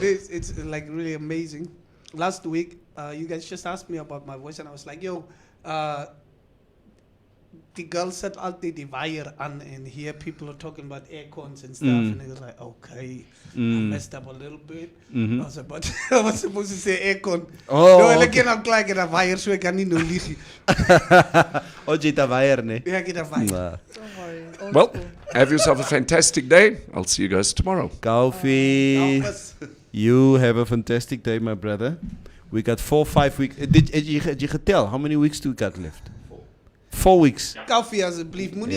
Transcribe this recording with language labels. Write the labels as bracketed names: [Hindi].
[English] this, it's like really amazing. Last week, you guys just asked me about my voice, and I was like, "Yo, the girl said [Afrikaans] altyd die [English] wire on, and here people are talking about aircons and stuff." And I was like, "Okay, I messed up a little bit." I was about, I was supposed to say aircon. Oh, no, okay. [Afrikaans] ek ken al klaar ek het 'n wire, so ek kan nie nou lieg nie. Jy ta wire, ne? Ja, ek het 'n wire. [English] Don't worry. Old Well, school. have yourself a fantastic day. I'll see you guys tomorrow. Coffee. You have a fantastic day, my brother. We got 4-5 weeks. Did you tell how many weeks do we got left? 4 weeks. [Afrikaans] Koffie asseblief, moenie